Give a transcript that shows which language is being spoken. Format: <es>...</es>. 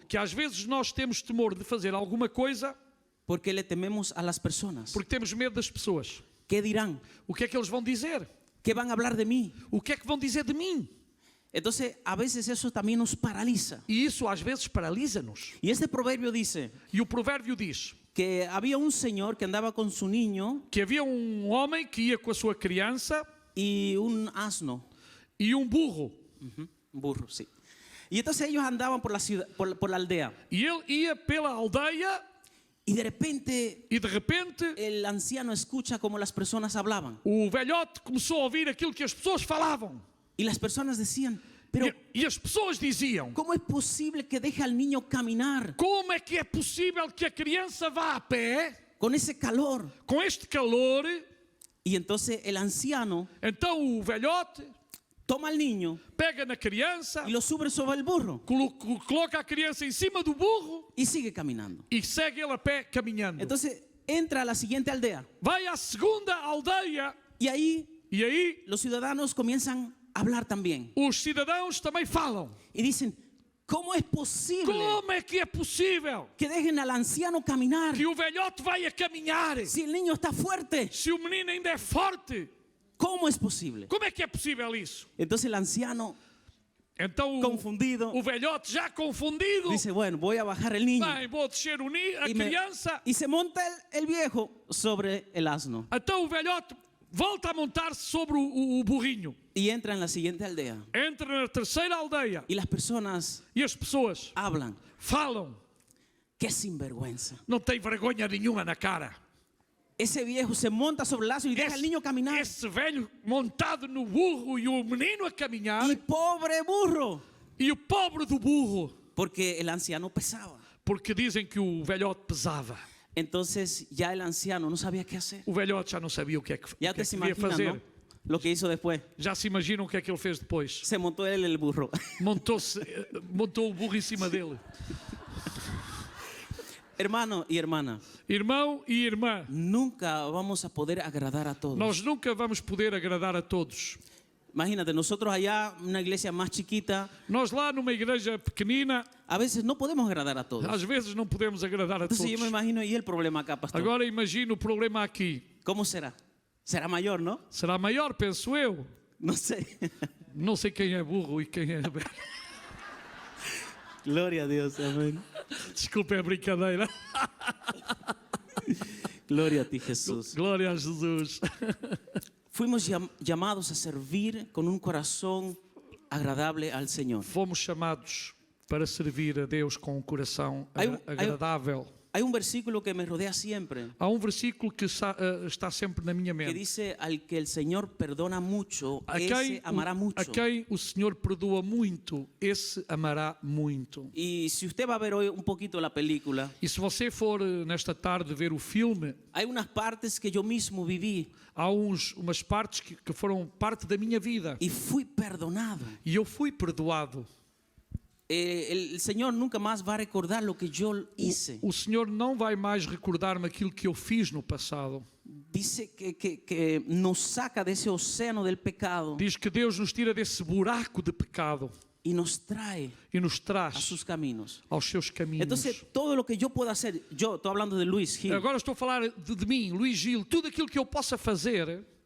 <pt>que às vezes nós temos temor de fazer alguma coisa</pt> <es>porque le tememos a las personas.</es> <pt>porque temos medo das pessoas.</pt> <es>¿Qué dirán?</es> <pt>O que é que eles vão dizer?</pt> <es>¿Qué van a hablar de mí?</es> <pt>O que é que vão dizer de mim?</pt> <es>Entonces a veces eso también nos paraliza.</es> <pt>E isso às vezes paralisa-nos.</pt> <es>Y este proverbio dice</es> <pt>E o provérbio diz</pt> <es>que había un señor que andaba con su niño</es> <pt>que havia um homem que ia com a sua criança</pt> <es>y un asno.</es> <pt>e um burro.</pt> <es>Un burro, sí. Y entonces ellos andaban por la ciudad, por la aldea.</es> <pt>E ele ia pela aldeia</pt> <es>Y de repente</es> <pt>e de repente</pt> <es>el anciano escucha cómo las personas hablaban.</es> <pt>o velhote começou a ouvir aquilo que as pessoas falavam.</pt> <es>Y las personas decían, pero</es> <pt>E as pessoas diziam:</pt> <es>¿cómo es posible que deje al niño caminar</es> <pt>como é que é possível que a criança vá a pé</pt> <es>con ese calor?</es> <pt>com este calor?</pt> <es>Y entonces el anciano</es> <pt>Então o velhote</pt> <es>toma al niño</es> <pt>pega na criança,</pt> <es>y lo sube sobre el burro</es> <pt>coloca a criança em cima do burro</pt> <es>y sigue caminando.</es> <pt>e segue ele a pé caminhando.</pt> <es>Entonces entra a la siguiente aldea</es> <pt>Vai à segunda aldeia</pt> <es>y ahí</es> <pt>e aí</pt> <es>los ciudadanos comienzan a hablar también</es> <pt>os cidadãos também falam:</pt> <es>y dicen, ¿cómo es posible</es> <pt>como é que é possível</pt> <es>que dejen al anciano caminar</es> <pt>que o velhote vai a caminhar</pt> <es>si el niño está fuerte?</es> <pt>se o menino ainda é forte?</pt> <es>¿Cómo es posible?</es> <pt>Como é que é possível isso?</pt> <es>Entonces el anciano,</es> <pt>Então</pt> <es>confundido,</es> <pt>o velhote já confundido,</pt> <es>dice, bueno, voy a bajar el niño.</es> <pt>bem, vou descer a</pt> <es>Y,</es> <pt>criança.</pt> <es>y se monta el viejo sobre el asno</es> <pt>Então o velhote volta a montar-se sobre o burrinho.</pt> <es>y entra en la siguiente aldea.</es> <pt>Entra na terceira aldeia</pt> <es>Y las personas</es> <pt>e as pessoas</pt> <es>hablan,</es> <pt>falam.</pt> <es>qué sinvergüenza.</es> <pt>Não tem vergonha nenhuma na cara.</pt> <es>Ese viejo se monta sobre el asno y deja al niño caminar.</es> <pt>Esse velho montado no burro e o menino a caminhar.</pt> <es>Y pobre burro,</es> <pt>E o pobre do burro,</pt> <es>porque el anciano pesaba.</es> <pt>porque dizem que o velhote pesava.</pt> <es>Entonces ya el anciano no sabía qué hacer.</es> <pt>O velhote já não sabia o que é que,</pt> <es>Ya</es> <pt>o que,</pt> <es>te</es> <pt>é</pt> <es>se</es> <pt>que devia</pt> <es>imaginan,</es> <pt>fazer.</pt> <es>¿no? Lo que hizo después.</es> <pt>Já se imaginam o que é que ele fez depois.</pt> <es>Se montó él el burro.</es> <pt>Montou o burro em cima dele.</pt> <es>Hermano y hermana,</es> <pt>Irmão e irmã,</pt> <es>nunca vamos a poder agradar a todos.</es> <pt>nós nunca vamos poder agradar a todos.</pt> <es>Imagínate, nosotros allá, una iglesia más chiquita,</es> <pt>Nós lá numa igreja pequenina,</pt> <es>a veces no podemos agradar a todos.</es> <pt>às vezes não podemos agradar a</pt> <es>Entonces yo me</es> <pt>todos.</pt> <es>imagino, ¿y el problema acá, pastor?</es> <pt>Agora imagina o problema aqui.</pt> <es>¿Cómo será? Será mayor, ¿no?</es> <pt>Será maior, penso eu.</pt> <es>No sé.</es> <pt>Não sei quem é burro e quem é velho.</pt> <es>Gloria a Dios, amén.</es> <pt>Desculpa, é brincadeira.</pt> <es>Gloria a ti, Jesús.</es> <pt>Glória a Jesus.</pt> <es>Fuimos llamados a servir con un corazón agradable al Señor.</es> <pt>Fomos chamados para servir a Deus com um coração</pt> <es>Hay</es> <pt>agradável.</pt> <es>Hay un versículo que me rodea siempre,</es> <pt>Há um versículo que está sempre na minha</pt> <es>que</es> <pt>mente.</pt> <es>dice, al que el Señor perdona mucho,</es> <pt>A</pt> <es>ese amará mucho.</es> <pt>quem o Senhor perdoa muito, esse amará muito.</pt> <es>Y si usted va a ver hoy un poquito la película,</es> <pt>E se você for nesta tarde ver o filme,</pt> <es>hay unas partes que yo mismo viví</es> <pt>há umas partes que foram parte da minha vida.</pt> <es>y fui perdonado.</es> <pt>E eu fui perdoado.</pt> <es>El Señor nunca más va a recordar lo que yo hice.</es> <pt>O Senhor não vai mais recordar-me aquilo que eu fiz no passado.</pt> <es>Dice que nos saca de ese océano del pecado</es> <pt>Diz que Deus nos tira desse buraco de pecado</pt> <es>y nos trae</es> <pt>e nos</pt> <es>a</es> <pt>traz</pt> <es>sus caminos.</es> <pt>aos seus caminhos.</pt> <es>Entonces, todo lo que yo pueda hacer, yo estoy hablando de Luis Gil,</es> <pt>Agora estou a falar de mim, Luís Gil. Tudo aquilo que eu possa fazer</pt>